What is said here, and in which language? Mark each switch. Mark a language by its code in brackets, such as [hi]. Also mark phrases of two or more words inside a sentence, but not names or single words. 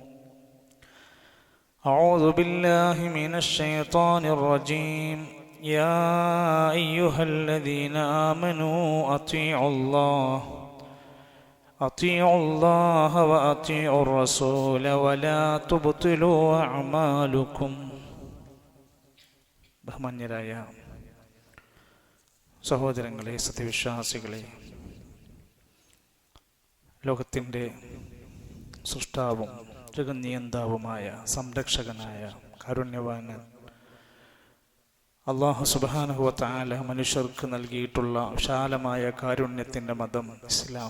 [ar] أعوذ بالله من الشيطان الرجيم يا أيها الذين آمنوا أطيعوا الله وأطيعوا الرسول ولا تبطلوا أعمالكم [ml] ബഹുമാന്യരായ സഹോദരങ്ങളെ, സത്യവിശ്വാസികളെ, ലോകത്തിൻ്റെ സൃഷ്ടാവും ജഗന്നിയന്താവുമായ സംരക്ഷകനായ കാരുണ്യവാന് അല്ലാഹു [ar] سبحانه وتعالى [ml] മനുഷ്യർക്ക് നൽകിയിട്ടുള്ള വിശാലമായ കാരുണ്യത്തിൻ്റെ മതം ഇസ്ലാം.